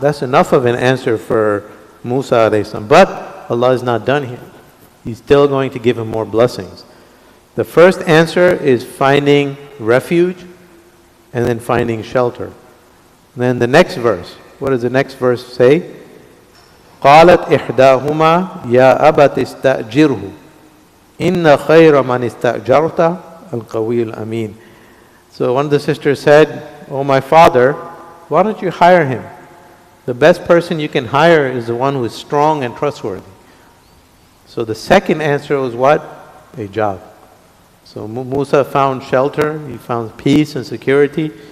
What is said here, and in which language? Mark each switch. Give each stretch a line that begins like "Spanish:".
English: That's enough of an answer for Musa alayhi salam. But Allah is not done here. He's still going to give him more blessings. The first answer is finding refuge and then finding shelter. And then the next verse. What does the next verse say?
Arabic: قالت إحداهما يا أبت استأجره إن خير من استأجرت القوي الأمين.
English: So one of the sisters said, oh my father, why don't you hire him? The best person you can hire is the one who is strong and trustworthy. So the second answer was what? A job. So Musa found shelter, he found peace and security.